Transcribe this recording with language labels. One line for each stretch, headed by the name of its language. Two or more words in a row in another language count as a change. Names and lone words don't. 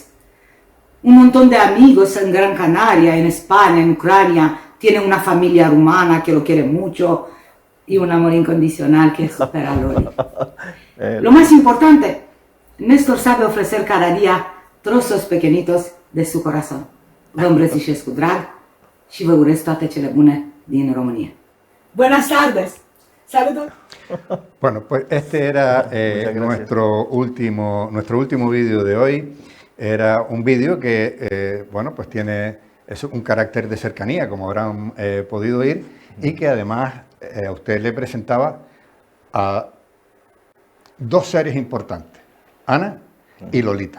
Spanish: Un montón de amigos en Gran Canaria, en España, en Ucrania. Tiene una familia rumana que lo quiere mucho y un amor incondicional que supera a Loli. Lo más importante, Néstor sabe ofrecer cada día trozos pequeñitos de su corazón.
Romanian: Vă îmbrățișez cu drag și vă urez toate cele bune din România.
Spanish: Buenas tardes. Saludos. Bueno, pues este era Muchas gracias. nuestro último vídeo de hoy. Era un vídeo que, bueno, pues tiene un carácter de cercanía, como habrán podido oír, y que además a usted le presentaba a 2 seres importantes, Ana y Lolita.